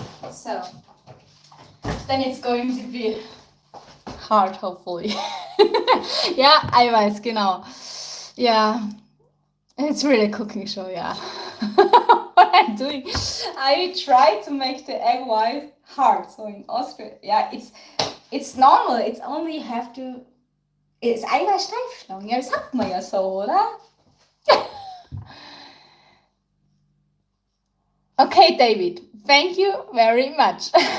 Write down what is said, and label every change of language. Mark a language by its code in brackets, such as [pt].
[en] So, then it's going to be hard, hopefully. [de] Ja, Eiweiß, genau. Ja, [en] it's really a cooking show, yeah. What I'm doing, I try to make the egg white hard. So in Austria, yeah, it's normal. It's only have to, it's [de] Eiweiß steif schlagen. Ja, das sagt man ja so, oder? [en] Okay, David, thank you very much.